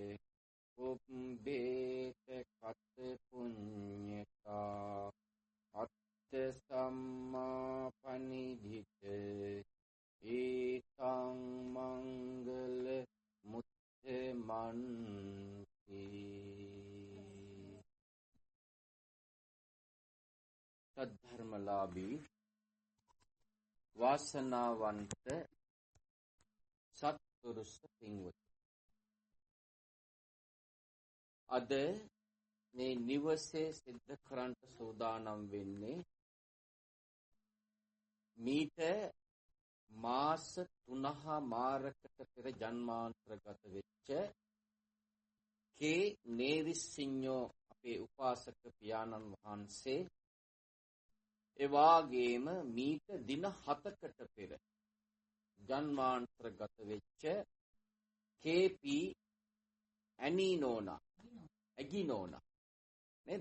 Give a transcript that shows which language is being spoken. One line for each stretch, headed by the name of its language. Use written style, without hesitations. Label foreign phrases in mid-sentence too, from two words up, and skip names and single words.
Pali: Ubbheta kata punyata Atta samma panidhita Etaṃ mangala muttamanti
Sinhala: Saddharmalābhi වාසනාවන්ත සත්පුරුෂ පින්වතුනි අද මේ නිවසේ සිද්ධ කරන්න සූදානම් වෙන්නේ මීට මාස 3මාරකට පෙර ජන්මාන්තරගත වෙච්ච කේ නේරිසිඤ්ඤෝ අපේ උපාසක පියාණන් වහන්සේ ඒ වාගේම මීට දින 7කට පෙර ජන්මාන්තරගත වෙච්ච KP ඇගිනෝනා නේද?